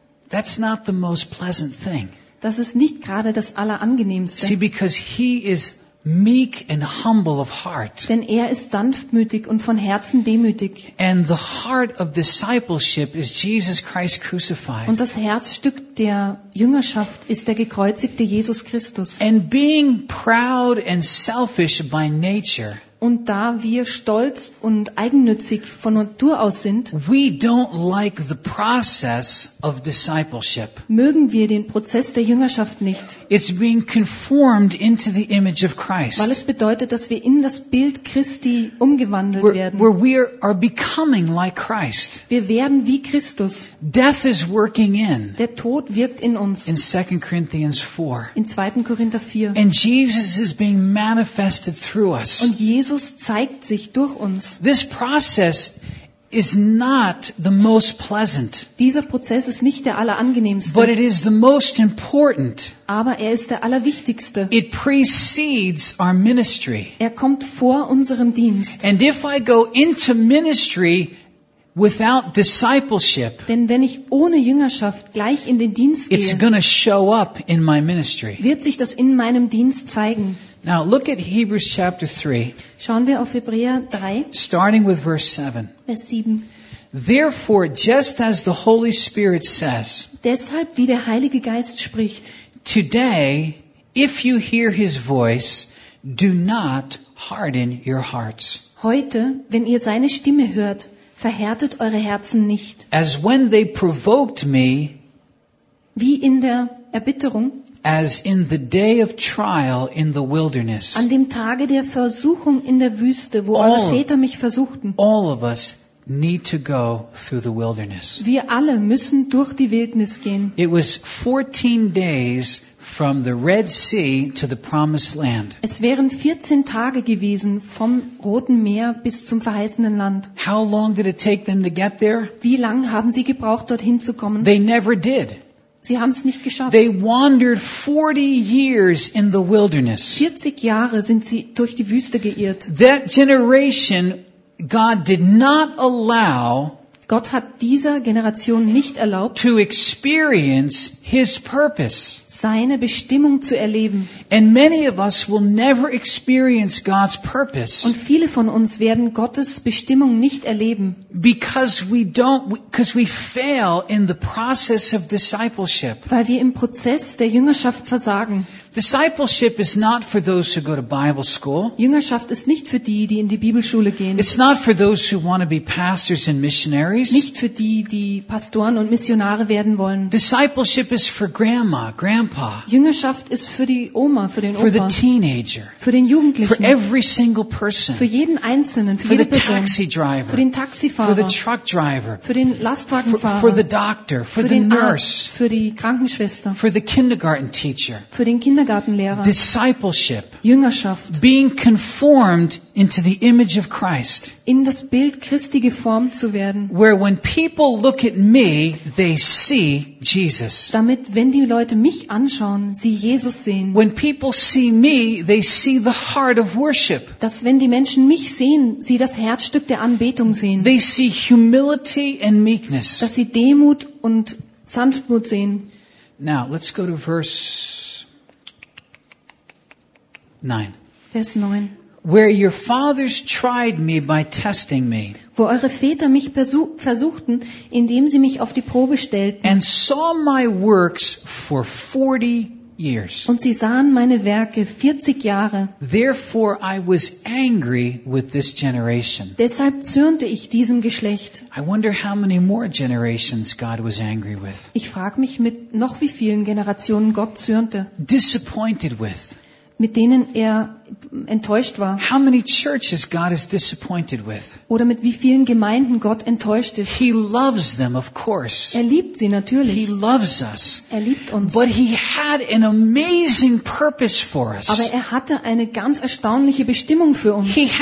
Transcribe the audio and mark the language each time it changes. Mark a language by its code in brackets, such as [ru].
[en] That's not the most pleasant thing. [de] Das ist nicht gerade das Allerangenehmste. [en] See, because he is meek and humble of heart. [de] Denn er ist sanftmütig und von Herzen demütig. [en] And the heart of discipleship is Jesus Christ crucified. [de] Und das Herzstück der Jüngerschaft ist der gekreuzigte Jesus Christus. [en] And being proud and selfish by nature. [de] Und da wir stolz und eigennützig von Natur aus sind, [en] we don't like the process of discipleship. [de] Mögen wir den Prozess der Jüngerschaft nicht. [en] It's being conformed into the image of Christ. [de] Weil es bedeutet, dass wir in das Bild Christi umgewandelt werden. [en] Where we are becoming like Christ. [de] Wir werden wie Christus. [en] Death is working in. [de] Der Tod wirkt in uns. [en] In 2 Corinthians 4. [de] In 2. Korinther 4. [en] And Jesus is being manifested through us. [de] Und Jesus zeigt sich durch uns. [en] This process is not the most pleasant. [de] Dieser Prozess ist nicht der allerangenehmste. [en] But it is the most important. [de] Aber er ist der allerwichtigste. [en] It precedes our ministry. [de] Er kommt vor unserem Dienst. [en] And if I go into ministry without discipleship, [de] denn wenn ich ohne Jüngerschaft gleich in den Dienst gehe, [en] it's gonna show up in my ministry. [de] Wird sich das in meinem Dienst zeigen. [en] Now look at Hebrews chapter 3. [de] Schauen wir auf Hebräer 3. [en] Starting with verse 7. [de] Vers 7. [en] Therefore, just as the Holy Spirit says. [de] Deshalb, wie der Heilige Geist spricht. [en] Today, if you hear his voice, do not harden your hearts. [de] Heute, wenn ihr seine Stimme hört, verhärtet eure Herzen nicht. [en] As when they provoked me. [de] Wie in der Erbitterung. [en] As in the day of trial in the wilderness. [de] An dem Tage der Versuchung in der Wüste, wo eure Väter mich versuchten. [en] All of us need to go through the wilderness. [de] Wir alle müssen durch die Wildnis gehen. [en] It was 14 days from the Red Sea to the Promised Land. [de] Es wären 14 Tage gewesen vom Roten Meer bis zum verheißenen Land. [en] How long did it take them to get there? [de] Wie lange haben sie gebraucht, dorthin zu kommen? [en] They never did. [de] Sie haben es nicht geschafft. [en] They wandered 40 years in the wilderness. [de] 40 Jahre sind sie durch die Wüste geirrt. [en] That generation, God did not allow. [de] Gott hat dieser Generation nicht erlaubt, [en] to experience his purpose. [de] Seine Bestimmung zu erleben. [en] And many of us will never experience God's purpose. [de] Und viele von uns werden Gottes Bestimmung nicht erleben. [en] Because we fail in the process of discipleship. [de] Weil wir im Prozess der Jüngerschaft versagen. [en] Discipleship is not for those who go to Bible school. [de] Jüngerschaft ist nicht für die, die in die Bibelschule gehen. [en] It's not for those who want to be pastors and missionaries. [de] Nicht für die, die Pastoren und Missionare werden wollen. [en] Discipleship is for grandma, grandpa. [de] Jüngerschaft ist für die Oma, für den Opa. [en] For the teenager. [de] Für den Jugendlichen. [en] For every single person. [de] Für jeden einzelnen, für jede Person. [en] For the taxi driver. [de] Für den Taxifahrer. [en] For the truck driver. [de] Für den Lastwagenfahrer. [en] For the doctor, for the nurse. [de] Für die Krankenschwester. [en] For the kindergarten teacher. [de] Für den Kindergartenlehrer. [en] Discipleship. [de] Jüngerschaft. [en] Being conformed into the image of Christ. [de] In das Bild Christi geformt zu werden. [en] Where when people look at me, they see Jesus. [de] Damit wenn die Leute mich anschauen, sie Jesus sehen. [en] When people see me, they see the heart of worship. [de] Dass wenn die Menschen mich sehen, sie das Herzstück der Anbetung sehen. [en] They see humility and meekness. [de] Dass sie Demut und Sanftmut sehen. [en] Now, let's go to verse 9. [de] Vers 9. [en] Where your fathers tried me by testing me. [de] Wo eure Väter mich versuchten, indem sie mich auf die Probe stellten. [en] And saw my works for 40 years. [de] Und sie sahen meine Werke 40 Jahre. [en] Therefore I was angry with this generation. [de] Deshalb zürnte ich diesem Geschlecht. [en] I wonder how many more generations God was angry with. [de] Ich frage mich, mit noch wie vielen Generationen Gott zürnte. [en] Disappointed with. [de] Mit denen er enttäuscht war. [en] How many churches God is disappointed with? [de] Oder mit wie vielen Gemeinden Gott enttäuscht ist? [en] He loves them, of course. [de] Er liebt sie natürlich. [en] He loves us. [de] Er liebt uns. [en] But he had an amazing purpose for us. [de] Aber er hatte eine ganz erstaunliche Bestimmung für uns.